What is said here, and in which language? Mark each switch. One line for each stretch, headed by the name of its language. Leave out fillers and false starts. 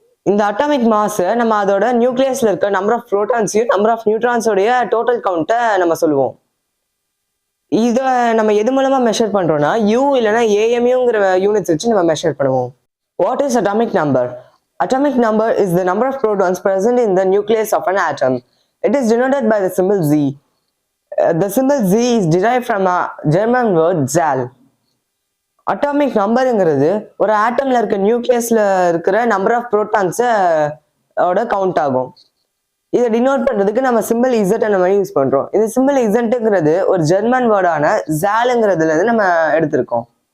Tamil: இந்த atomic mass நம்ம அதோட நியூக்ளியஸ்ல இருக்க number of புரோட்டான்ஸையும் number of நியூட்ரான்ஸோடைய total கவுண்ட்டை நம்ம சொல்லுவோம். இதை நம்ம எது மூலமா மெஷர் பண்றோம்னா யூ இல்லைன்னா ஏஎம்யூங்கிற யூனிட்ஸ் வச்சு நம்ம மெஷர் பண்ணுவோம்.
English: What is atomic number? Atomic number is the number of protons present in the nucleus of an atom. It is denoted by the symbol Z. The symbol Z is derived from a German word Zahl.
Tamil: Atomic நம்பருங்கிறது ஒரு ஆட்டம்ல இருக்க நியூக்ளியஸ்ல இருக்கிற number of புரோட்டான்ஸோட count ஆகும். இதை denote பண்றதுக்கு நம்ம simple Z நம்ம use பண்றோம். இந்த சிம்பிள் இசட்ங்கிறது ஒரு ஜெர்மன் வேர்டான ஜாலுங்கிறதுல இருந்து நம்ம எடுத்திருக்கோம்.